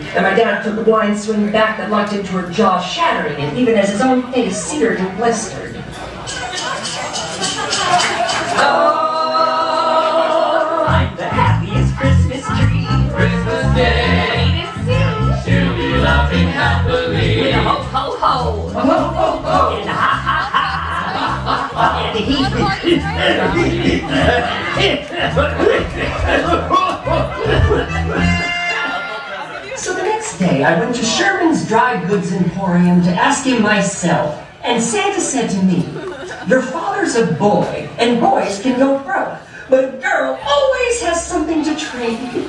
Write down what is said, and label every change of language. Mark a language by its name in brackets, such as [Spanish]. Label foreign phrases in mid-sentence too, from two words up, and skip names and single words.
[English] And my dad took a blind swing back that locked into her jaw, shattering it, even as his own face seared and blistered. Oh, I'm the happiest Christmas tree. Christmas Day, she'll be laughing happily. With a ho, ho, ho. Ho, ho, ho. And a ha, ha, ha. And a he. So the next day, I went to Sherman's Dry Goods Emporium to ask him myself, and Santa said to me, "Your father's a boy, and boys can go broke, but a girl always has something to trade."